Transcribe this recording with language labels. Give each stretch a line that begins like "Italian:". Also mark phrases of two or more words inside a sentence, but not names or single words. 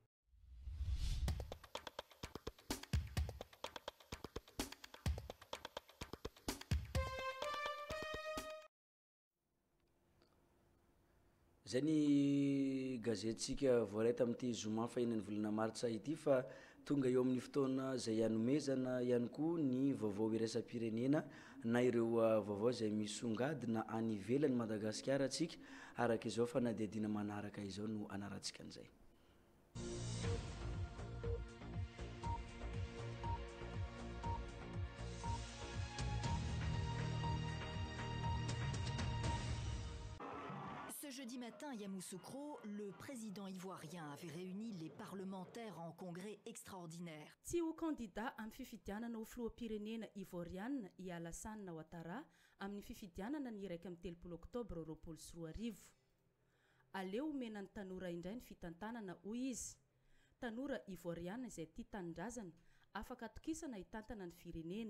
Malagasy: Zay ny gazetitsika voaraita amin'ity zoma fahenan'ny volana martsa ity fa tonga eo amin'ny fotoana zay hanomezana ihany koa ny vaovao iraisam-pirenena na ireo vaovao zay misongadina any ivelany Madagasikara atsika araka izao fanadihadiana manaraka izao no anarantsika an'izay.
French: Jeudi matin à Yamoussoukro, le président ivoirien avait réuni les parlementaires en congrès extraordinaire.
Malagasy: Tsy ho candidat amin'ny fifidianana ho filoham-pirenena Ivoriana i Alassane Ouattara amin'ny fifidianana ny 1 Oktobra 2024. Aleo omena ny tanora indray ny fitantanana hoy izy. Tanora Ivoriana izay tia tanindrazana afaka atokisana hitantana ny firenena.